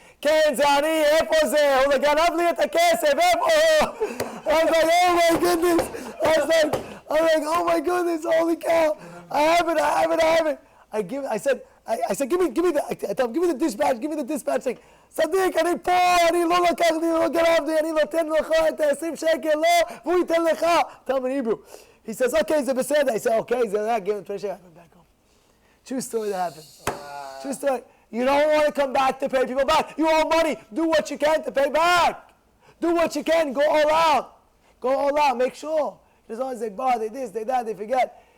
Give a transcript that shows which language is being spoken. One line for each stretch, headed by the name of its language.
Hebrew: כן, זה אני, איפה זה? הוא גנב לי את הכסף, איפה?
English: I was like, oh my goodness. I was like, oh my goodness, holy cow. I have it. I said, give me the dispatch thing.
Hebrew: צדיק, אני פה, אני לא לקחתי, לא גנבתי, אני נותן לך את 20 שקל, לא, והוא ייתן לך.
English: Tell me in Hebrew. He says, okay,
Hebrew: זה בסדר.
English: I said, okay, זה that, give him 20 shekels. I went back home. True story that happened. True story. You don't want to come back to pay people back. You owe money. Do what you can to pay back. Do what you can. Go all out. Make sure. As long as they bar, they this, they that, they forget.